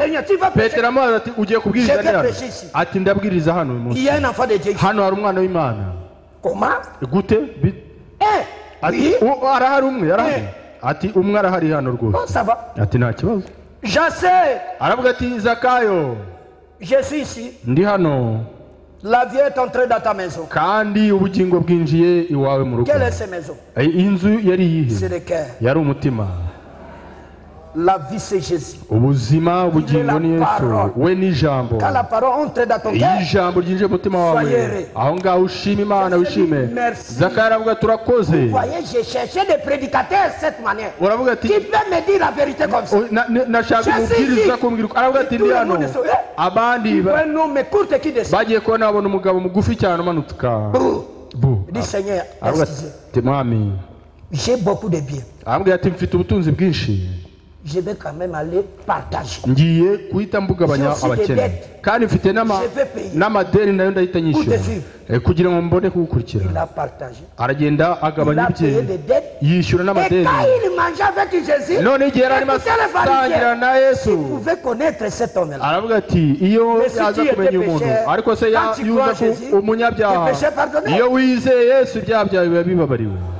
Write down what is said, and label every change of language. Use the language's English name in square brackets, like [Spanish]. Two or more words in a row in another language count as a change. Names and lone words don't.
[Kinyarwanda] Petero amubaza ati, ugiye kubwiriza nde hano? Ati, ndabwiriza hano uyu munsi. Hano hari umwana w'Imana. Gute? Ati, arahari umwe, arahari. Ati, umwe arahari hano rwose. Ati, nta kibazo. Aravuga ati, Zakayo, ndi hano. [French] La vie est entrée dans ta maison. [Kinyarwanda] Kandi ubugingo bwinjiye iwawe mu rugo. [French] Quelle est cette maison? [Kinyarwanda] Inzu yari yihe? [French] C'est le cœur. [Kinyarwanda] Yari umutima. [French] La vie c'est Jésus. [Kinyarwanda] ubuzima ubugingo ni Yesu we ni ijambo. [French] Quand la parole entre dans ton cœur, [Kinyarwanda] ijambo ryinjiye mu mutima wawe aho ngaho ushima Imana wishime. Zakayo aravuga turakoze. [French] Vous voyez, j'ai cherché des prédicateurs de cette manière qui peuvent me dire la vérité comme ça. [Kinyarwanda] nashaka umubwiriza kumbwira aravuga ati ndi hano abandi bagiye kubona babona umugabo mugufi cyane umanuka [French] dit Seigneur, [Kinyarwanda] mwami [French] j'ai beaucoup de biens. [Kinyarwanda] aravuga ati mfite ubutunzi bwinshi [French] je vais quand même aller partager. [Kinyarwanda] ngiye kuhita mbugabanya abakene kandi mfite n'amadeni nayo ndahita nyishyura kugira ngo mbone kugukurikira. aragenda agabanya ibye yishyura n'amadeni. none igihe yari arimo asangira na Yesu aravuga ati iyo yaza kumenya umuntu ariko se yuza ku umunyabyaha iyo wizeye Yesu ibyaha byawe biba bibabariwe.